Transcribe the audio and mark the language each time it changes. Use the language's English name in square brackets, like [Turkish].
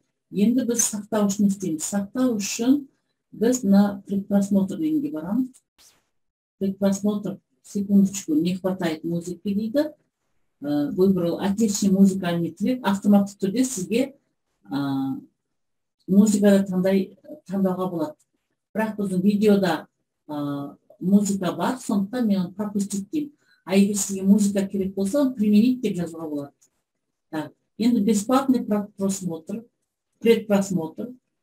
[Kazakh] Енді біз сақтау үшін істейміз. Сақтау үшін біз [Russian] на предпросмотр [Kazakh] дегенге барамыз. [Russian] Предпросмотр, секундочку, не хватает музыки [Kazakh] дейді. [Russian] Выбрал отличный музыкальный трек. [Kazakh] Автоматты түрде сізге музыкада таңдауға болады. Бірақ біздің видеода музыка бар, сондықтан мен оны [Russian] пропустить [Kazakh] деймін. А егер сізге музыка керек болса, [Russian] применить [Kazakh] деп жазуға болады. Енді [Russian] бесплатный просмотр, предпросмотр.